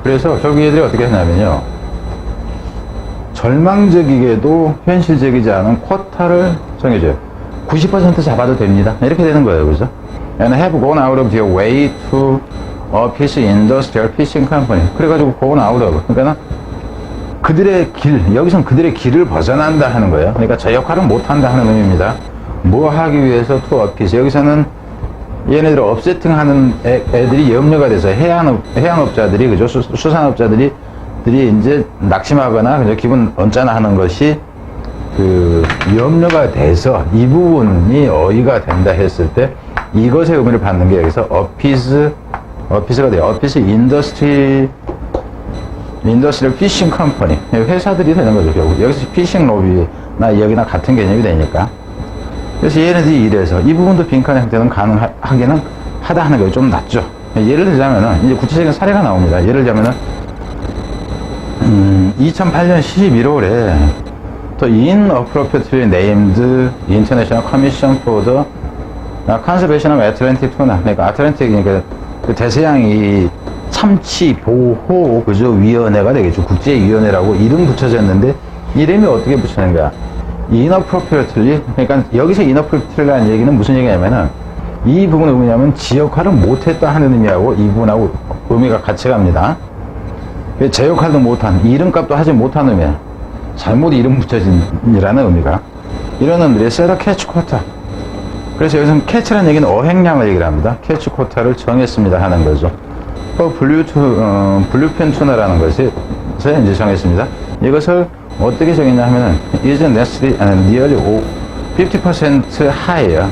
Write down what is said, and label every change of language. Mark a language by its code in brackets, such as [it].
[ko] 그래서 결국 얘들이 어떻게 했냐면요, 절망적이게도 현실적이지 않은 쿼타를 정해줘요. 90% 잡아도 됩니다. 이렇게 되는 거예요. 그죠? [en] And have gone out of their way to appease industrial fishing company. [ko] 그래가지고 [en] gone out of. [ko] 그러니까 그들의 길, 여기서는 그들의 길을 벗어난다 하는 거예요. 그러니까 저 역할은 못한다 하는 의미입니다. 뭐 하기 위해서 [en] to appease. [ko] 여기서는 얘네들 업세팅 하는 애들이 염려가 돼서 해양업자들이, 그죠? 수산업자들이 이제 낙심하거나, 그죠? 기분 언짢아 하는 것이 그 염려가 돼서 이 부분이 어휘가 된다 했을 때 이것의 의미를 받는 게 여기서 어피스가 돼요. 어피스 인더스트리얼 피싱 컴퍼니. 회사들이 되는 거죠, 결국. 여기서 피싱 로비나 여기나 같은 개념이 되니까. 그래서 얘네들이 이래서 이 부분도 빈칸의 형태는 가능하기는 하다 하는 게 좀 낫죠. 예를 들자면은, 이제 구체적인 사례가 나옵니다. 예를 들자면은, 2008년 11월에 또 [en] inappropriately named International Commission for the Conservation of Atlantic Tuna. [ko] 그러니까 아틀란틱, 그 대서양이 참치 보호 그죠 위원회가 되겠죠. 국제위원회라고 이름 붙여졌는데 이름이 어떻게 붙여진 거야? [en] inappropriately. [ko] 그러니까 여기서 inappropriately라는 얘기는 무슨 얘기냐면은 이 부분은 뭐냐면 지역화를 못했다 하는 의미하고 이 부분하고 의미가 같이 갑니다. 제 역할도 못한, 이름값도 하지 못한 의미야. 잘못 이름 붙여진이라는 의미가. 이런 놈들이 [en] set a catch quota. [ko] 그래서 여기서는 catch라는 얘기는 어획량을 얘기를 합니다. [en] catch quota [ko] 를 정했습니다 하는 거죠. 블루핀 투나라는 것을 이제 정했습니다. 이것을 어떻게 정했냐 하면은 [en] is nearly 50% higher.